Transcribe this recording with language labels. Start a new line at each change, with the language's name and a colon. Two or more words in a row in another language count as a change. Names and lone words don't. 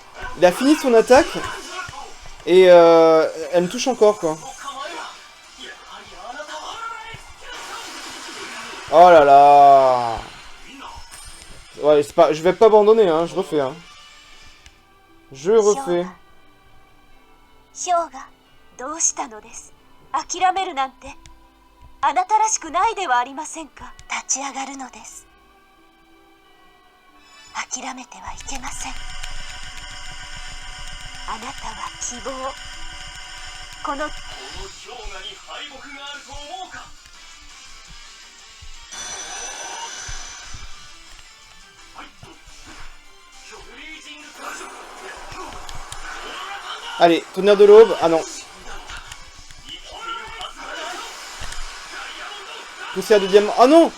French: Il a fini son attaque. Et elle me touche encore, quoi. Oh là là! Ouais, c'est pas... je vais pas abandonner, hein. Je refais, hein. Je refais.
Japanese: ショーがどうしたのです。諦めるなんてあなたらしくないではありませんか。立ち上がるのです。諦めてはいけません。あなたは希望。この氷河に敗北があると思うか。
French: Allez, tonnerre de l'aube. Ah non. Poussière de diamant. Ah non!